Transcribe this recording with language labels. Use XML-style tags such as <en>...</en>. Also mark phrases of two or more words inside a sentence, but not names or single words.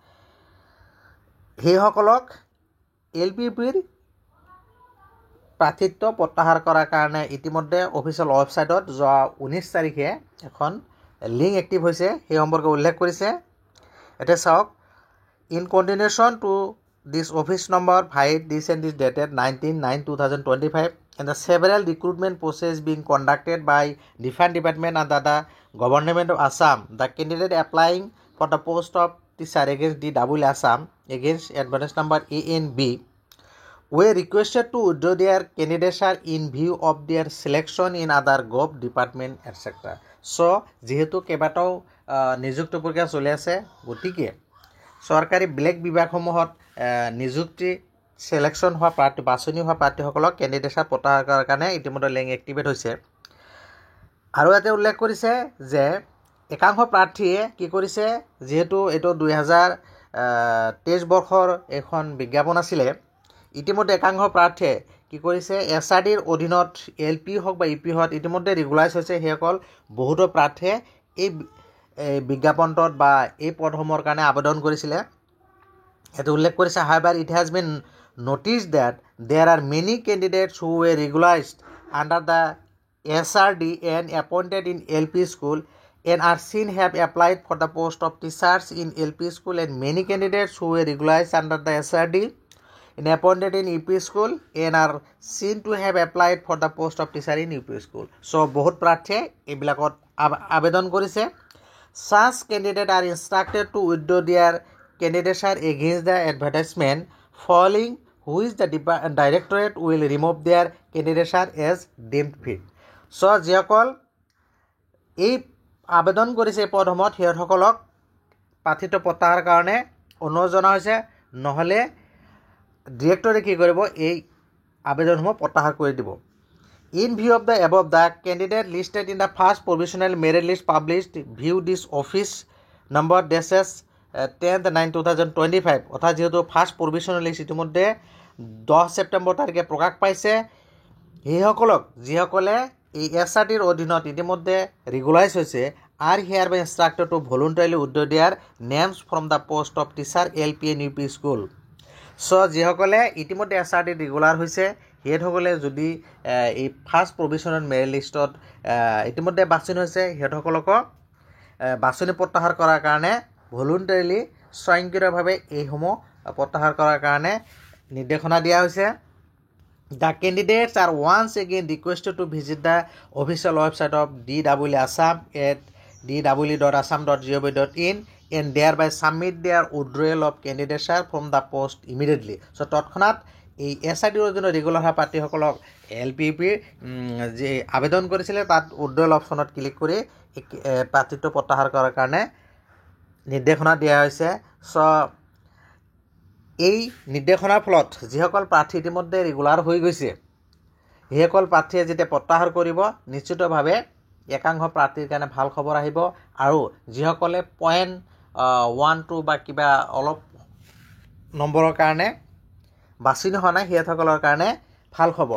<as>সেইসকলক LPPৰ প্ৰাৰ্থিত্ব প্ৰত্যাহাৰ কৰাৰ কাৰণে ইতিমধ্যে</as> <en>official websiteত</en> <as>যোৱা 19 তাৰিখে এখন লিংক এক্টিভ হৈছে, সেই সম্পৰ্কে উল্লেখ কৰিছে। এতিয়া চাওক,</as> <en>in continuation to this office number this and this dated 19/9/2025 and the several recruitment process being conducted by different department under the government of Assam, the candidate applying for the post of teacher against DEE Assam against advertise number ANB were requested to withdraw their candidature in view of their selection in other gov department etc.</en> <as>যিহেতু কেইবাটাও নিযুক্তি প্ৰক্ৰিয়া চলি আছে, গতিকে চৰকাৰী বেলেগ বিভাগসমূহত নিযুক্তি চিলেকশ্যন হোৱা বাছনি হোৱা প্ৰাৰ্থীসকলক কেণ্ডিডেটছাৰ প্ৰত্যাহাৰ কৰাৰ কাৰণে ইতিমধ্যে লিংক এক্টিভেট হৈছে। আৰু ইয়াতে উল্লেখ কৰিছে যে একাংশ প্ৰাৰ্থীয়ে কি কৰিছে, যিহেতু এইটো 2023 বৰ্ষৰ এখন বিজ্ঞাপন আছিলে, ইতিমধ্যে একাংশ প্ৰাৰ্থীয়ে কি কৰিছে, SRDৰ অধীনত LP হওক বা EP হওক ইতিমধ্যে ৰেগুলাৰাইজ হৈছে। সেইসকল বহুতো প্ৰাৰ্থীয়ে এই বিজ্ঞাপনটোত বা এই পদসমূহৰ কাৰণে আবেদন কৰিছিলে। ইয়াতে উল্লেখ কৰিছে,</as> <en>however it has been noticed that there are many candidates who were regularized under the SRD and appointed in LP school and are seen have applied for the post of teachers in LP school, and many candidates who were regularized under the SRD and appointed in EP school and are seen to have applied for the post of teacher in UP school.</en> <as>বহুত প্ৰাৰ্থীয়ে এইবিলাকত আবেদন কৰিছে।</as> <en>Such candidates are instructed to withdraw their candidature against the advertisement following which the directorate will remove their candidature as deemed fit.</en> <as>যিসকল এই আবেদন কৰিছে এই পদসমূহত সিহঁতসকলক প্ৰাৰ্থিত্ব প্ৰত্যাহাৰ কাৰণে অনুৰোধ জনা হৈছে, নহ'লে ডিৰেক্টৰে কি কৰিব, এই আবেদনসমূহ প্ৰত্যাহাৰ কৰি দিব।</as> <en>In view of the above, the candidate listed in the first provisional merit list published view this office number dash 10/9/2025</en> <as>অৰ্থাৎ যিহেতু ফাৰ্ষ্ট প্ৰভিশ্যনেল লিষ্ট ইতিমধ্যে 10 ছেপ্টেম্বৰ তাৰিখে প্ৰকাশ পাইছে, সেইসকলক যিসকলে এই SRDৰ অধীনত ইতিমধ্যে ৰেগুলাৰাইজ হৈছে</as> <en>are hereby instructed to voluntarily withdraw their names from the post of teacher LP and UP school.</en> <as>যিসকলে ইতিমধ্যে SRD ৰেগুলাৰ হৈছে সিহঁতসকলে যদি এই</as> <en>first provisional merit listত</en> <as>ইতিমধ্যে বাছনি হৈছে, সিহঁতসকলক বাছনি প্ৰত্যাহাৰ কৰাৰ কাৰণে ভলুণ্টাৰীলি স্বয়ংক্ৰিয়ভাৱে এইসমূহ প্ৰত্যাহাৰ কৰাৰ কাৰণে নিৰ্দেশনা দিয়া হৈছে।</as> <en>The candidates are once again requested to visit the official website of DEE Assam at dee.assam.gov.in and thereby submit their withdrawal of candidature from the post immediately.</en> <as>তৎক্ষণাত এই SRDৰ অধীনত ৰেগুলাৰ হোৱা প্ৰাৰ্থীসকলক LPPৰ যি আবেদন কৰিছিলে তাত</as> <en>withdrawal optionত</en> <as>ক্লিক কৰি প্ৰাৰ্থিত্ব প্ৰত্যাহাৰ কৰাৰ কাৰণে নিৰ্দেশনা দিয়া হৈছে। এই নিৰ্দেশনাৰ ফলত যিসকল প্ৰাৰ্থী ইতিমধ্যে ৰেগুলাৰ হৈ গৈছে সেইসকল প্ৰাৰ্থীয়ে যেতিয়া প্ৰত্যাহাৰ কৰিব, নিশ্চিতভাৱে একাংশ প্ৰাৰ্থীৰ কাৰণে ভাল খবৰ আহিব, আৰু যিসকলে 0.12 বা কিবা অলপ নম্বৰৰ কাৰণে বাছনি হোৱা নাই সিহঁতসকলৰ কাৰণে ভাল খবৰ।</as>